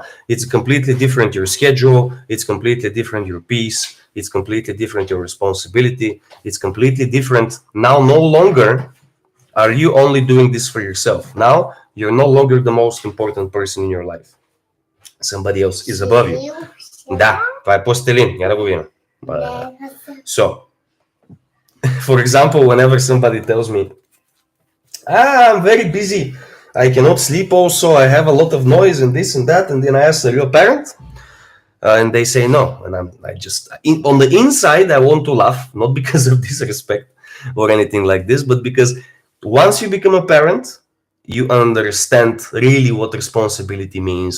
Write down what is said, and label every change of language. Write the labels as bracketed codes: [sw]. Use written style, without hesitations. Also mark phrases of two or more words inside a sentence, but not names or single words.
[en] It's completely different your schedule, it's completely different your peace, it's completely different your responsibility, it's completely different. Now no longer are you only doing this for yourself. Now you're no longer the most important person in your life. Somebody else is above you. [bg] Да, това е пластилин, няма да го видим. [en] So, for example, whenever somebody tells me, I'm very busy, I cannot sleep also, I have a lot of noise and this and that, and then I ask, are you a parent? And they say no, and on the inside I want to laugh, not because of disrespect or anything like this, but because once you become a parent, you understand really what responsibility means.